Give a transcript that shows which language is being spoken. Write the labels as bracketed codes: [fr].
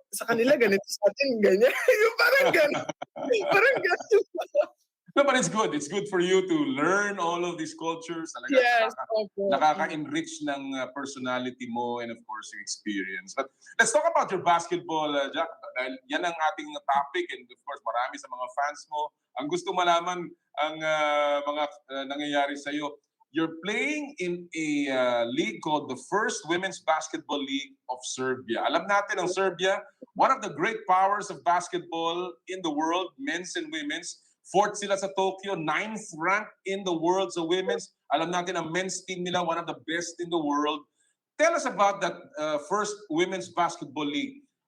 [tl] Sa kanila ganito, sa atin ganyan. Yung parang ganyan. Parang ganyan. [en] No, but it's good. It's good for you to learn all of these cultures. [tl] Talaga, [en] Yes. [tl] nakaka-enrich ng personality mo [en] and of course [tl] yung experience. [en] But let's talk about your basketball, Jack. [tl] Dahil yan ang ating topic [en] and of course [tl] marami sa mga fans mo ang gusto malaman ang mga nangyayari sa iyo. [en] You're playing in a league called the First Women's Basketball League of Serbia. [tl] Alam natin ang [en] Serbia, one of the great powers of basketball in the world, men's and women's. Fourth [tl] sila sa [en] Tokyo, 9th ranked in the world sa women's. [tl] Alam natin ang [en] men's team nila, one of the best in the world. Tell us about that First Women's Basketball League.